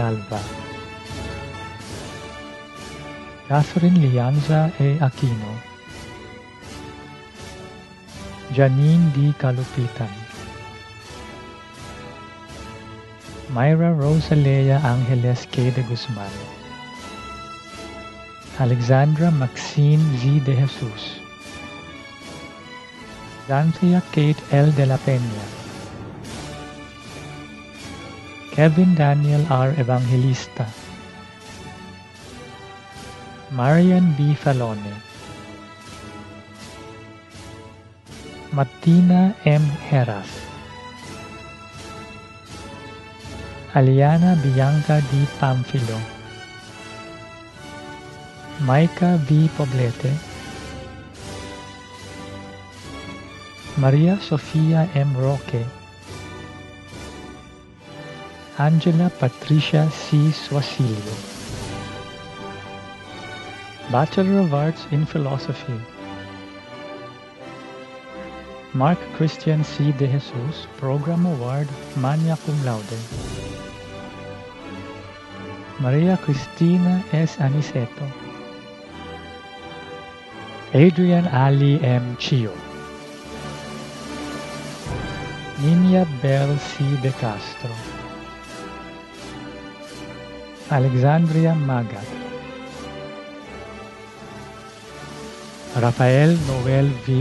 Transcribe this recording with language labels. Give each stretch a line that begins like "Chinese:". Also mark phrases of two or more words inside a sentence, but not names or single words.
English: Alva, Catherine Lianza A. Aquino, Janine D. Kalupitan, Myra Rosalea Angeles K. de Guzman, Alexandra Maxine Z. de Jesus, Xanthia Kate L. de la Peña, Kevin Daniel R. Evangelista, Marian B. Falone, Martina M. Heras, Aliana Bianca D. Pamphilo, Maika V. Poblete, Maria Sofia M. Roque, Angela Patricia C. Suasilio, Bachelor of Arts in Philosophy, Mark Christian C. de Jesus, Program Award Magna Cum Laude, Maria Cristina S. Aniceto, Adrian Ali M. Chio, Ninia Bell C. de Castro, Alexandria Magat, Rafael Noel V.